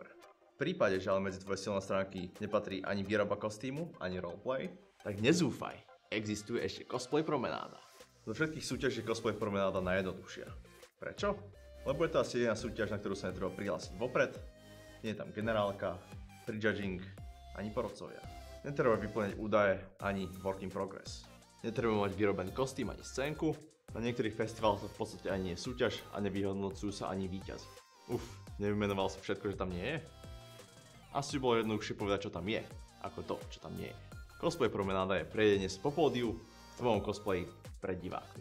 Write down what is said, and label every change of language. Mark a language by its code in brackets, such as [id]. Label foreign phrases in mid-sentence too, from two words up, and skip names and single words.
[sk] V prípade, že ale medzi tvoje silné stránky nepatrí ani výroba kostýmu, ani roleplay, tak nezúfaj, existuje ešte cosplay promenáda. Zo všetkých súťaží je cosplay promenáda najjednoduchšia. Prečo? Lebo je to asi jediná súťaž, na ktorú sa netreba prihlásiť vopred, nie je tam generálka, prejudging, ani porodcovia. Netreba vyplňať údaje ani [en] work in progress. [sk] Netreba mať vyrobený kostým ani scénku, na niektorých festivaloch to v podstate ani nie je súťaž a nevyhodnocujú sa ani víťaz. Nevymenoval som všetko, že tam nie je? Asi bolo jednoduchšie povedať, čo tam je, ako to, čo tam nie je. Cosplay promenáda je prejedenie sa po pódiu v tvojom cosplay pred divákmi.